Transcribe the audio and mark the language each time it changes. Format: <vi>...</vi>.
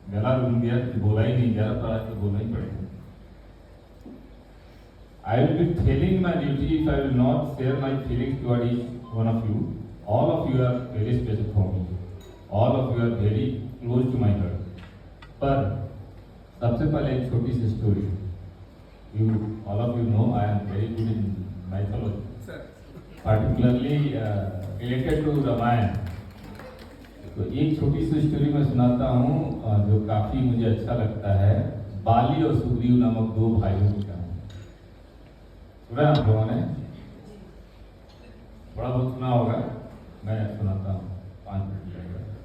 <hi>गला रुक गया, बोला ही नहीं जा रहा, पर आज तो बोलना ही पड़ेगा।</hi> <en>I will be failing my duty if I will not share my feelings toward each one of you. All of you are very special for me. All of you are very close to my heart.</en> <hi>पर सबसे पहले एक छोटी सी story.</hi> <en>All of you know I am very good in mythology, particularly related to Ramayana.</en> <hi>तो एक छोटी सी story मैं सुनाता हूँ जो काफी मुझे अच्छा लगता है। बाली और सुग्रीव नामक दो भाइयों की कहानी सुना आप लोगों ने? थोड़ा बहुत सुना होगा, मैं सुनाता हूँ 5 मिनट लगेगा।</hi>